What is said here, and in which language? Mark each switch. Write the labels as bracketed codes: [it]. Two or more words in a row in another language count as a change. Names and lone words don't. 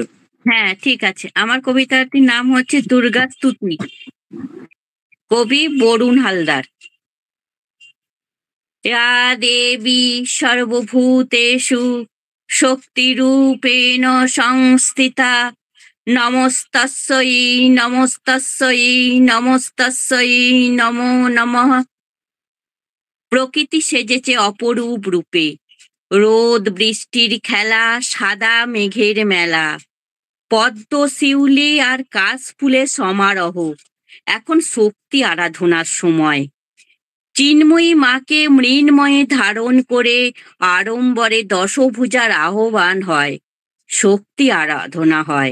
[bn] হ্যাঁ, ঠিক আছে। আমার কবিতাটির নাম হচ্ছে দুর্গা স্তুতি, কবি বরুণ হালদার। [sa] ইয়া দেবী সর্বভূতেষু শক্তিরূপেণ সংস্থিতা নমস্তস্যৈ নমস্তস্যৈ নমস্তস্যৈ নমো নমঃ। [bn] প্রকৃতি সেজেছে অপরূপ রূপে, রোদ বৃষ্টির খেলা, সাদা মেঘের মেলা, পদ্ম শিউলি আর কাশফুলের সমারোহ। এখন শক্তি আরাধনার সময়। চিন্ময়ী মাকে মৃন্ময়ে ধারণ করে আড়ম্বরে দশভুজার আহ্বান হয়, শক্তি আরাধনা হয়।